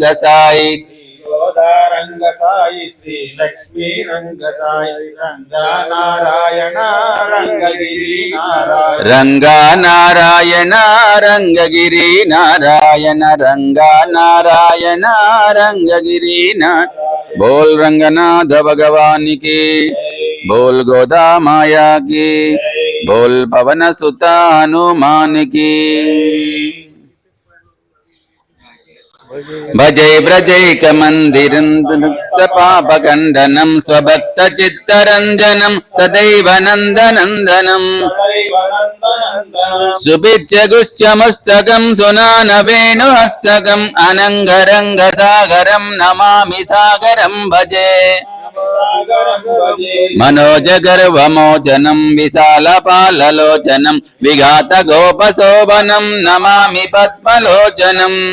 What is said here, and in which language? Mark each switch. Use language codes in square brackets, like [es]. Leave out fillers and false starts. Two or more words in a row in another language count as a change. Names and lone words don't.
[te] సాయి గోదారంగ సాయి శ్రీ లక్ష్మీ రంగ సాయి రంగ నారాయణ రంగగిరి నారాయణ రంగా నారాయణ రంగగిరి నారాయణ రంగా నారాయణ రంగగిరి నారాయణ బోల్ రంగనాథ భగవానికి బోల్ గోదా మాయా [hi] की बोल पवन सुत हनुमान की [sa] भजै व्रजैक मंदिरं पाप खंडनं स्वभक्त चित्तरंजनं सदैव नंदनंदनं सुभिच्छ गुच्छ मस्तकं सुनान वेणु हस्तकं अनंगरंग सागरं नमामि सागरं भजे मनोज गर्वमोचनं विशाल पाललोचनं विघात गोपशोभनं नमामि पद्मलोचनं